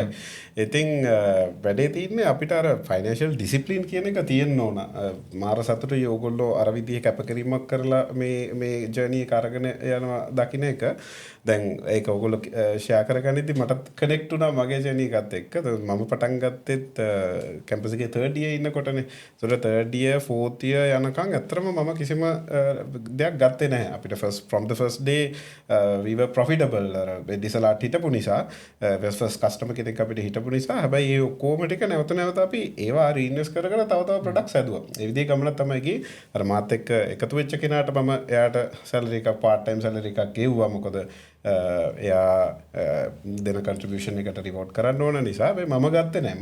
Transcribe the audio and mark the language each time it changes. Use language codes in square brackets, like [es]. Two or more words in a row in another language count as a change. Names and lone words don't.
[si] ඉතින් වැඩේ තියෙන්නේ අපිට අර [en] financial discipline [si] කියන එක තියෙන්න ඕන. මාර සතුටුයි ඕගොල්ලෝ අර විදිහේ කැපකිරීමක් කරලා මේ ජර්නි එක අරගෙන යනවා දකින්න එක. දැන් ඒක ඔයගොල්ලෝ ෂෙයා කරගනිද්දි මටත් කනෙක්ට් වුණා මගේ ජර්නි එකත් එක්ක. මම පටන් ගත්තෙත් කැම්පස් එකේ [en] 3rd year [si] ඉන්නකොටනේ. ඒතර [en] 3rd year 4th year [si] යනකම් ඇත්තටම මම කිසිම දෙයක් ගත්තේ නැහැ. [en] අපිට from the first day we were profitable. [si] අර ඩිසලාට් හිටපු නිසා [en] first customer [si] කෙනෙක් අපිට හිටපු නිසා හැබැයි ඒ ඔක්කොම ටික නැවත අපි ඒවා රීඉන්වෙස්ට් කරගෙන තව ප්‍රොඩක්ට්ස් හැදුවා. ඒ විදිහේ ගමනක් තමයි ගියේ. අර මාත් එක්ක එකතු වෙච්ච කෙනාට මම එයාට සැලරි එකක් [en] part time [si] සැලරි එකක් ගෙව්වා. මොකද එයා දෙන කන්ට්‍රිබියුෂන් එකට රිවෝඩ් කරන්න ඕන නිසා මම ගත්තේ නැහැ.